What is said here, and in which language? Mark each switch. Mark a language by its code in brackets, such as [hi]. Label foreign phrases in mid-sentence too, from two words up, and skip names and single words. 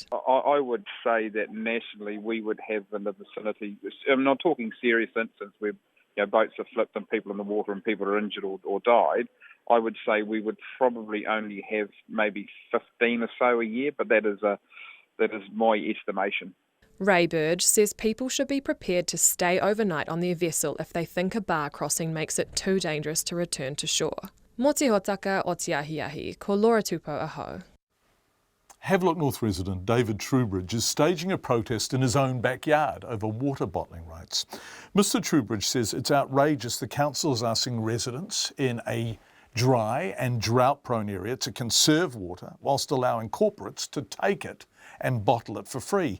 [en] I would say that nationally we would have in the vicinity, I'm not talking serious incidents where boats are flipped and people in the water and people are injured or died. I would say we would probably only have maybe 15 or so a year, but that is my estimation. Ray Burge says people should be prepared to stay overnight on their vessel if they think a bar crossing makes it too dangerous to return to shore. [mi] Mō te hotaka o te ahiahi, ko Laura Tupou aho. [en] Havelock North resident David Trubridge is staging a protest in his own backyard over water bottling rights. Mr Trubridge says it's outrageous the council is asking residents in a dry and drought-prone area to conserve water whilst allowing corporates to take it and bottle it for free.